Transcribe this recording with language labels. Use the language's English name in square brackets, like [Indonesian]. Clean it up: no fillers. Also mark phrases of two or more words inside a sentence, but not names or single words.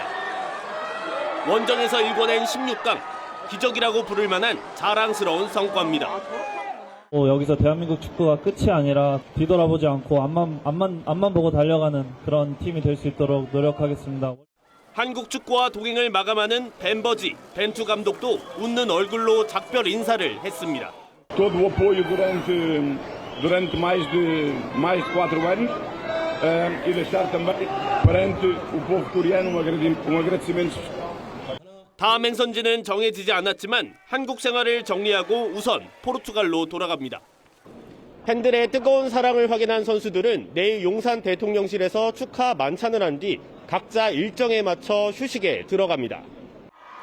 [Korean] 원정에서 일궈낸 16강, 기적이라고 부를 만한 자랑스러운 성과입니다. 여기서 대한민국 축구가 끝이 아니라 뒤돌아보지 않고 앞만 보고 달려가는 그런 팀이 될 수 있도록 노력하겠습니다. 한국 축구와 동행을 마감하는 벤버지, 벤투 감독도 웃는 얼굴로 작별 인사를 했습니다. [Portuguese] Todo o apoio durante mais de 4 anos e deixar também perante o povo coreano um agradecimento. [Korean] 다음 행선지는 정해지지 않았지만 한국 생활을 정리하고 우선 포르투갈로 돌아갑니다. 팬들의 뜨거운 사랑을 확인한 선수들은 내일 용산 대통령실에서 축하 만찬을 한 뒤 각자 일정에 맞춰 휴식에 들어갑니다.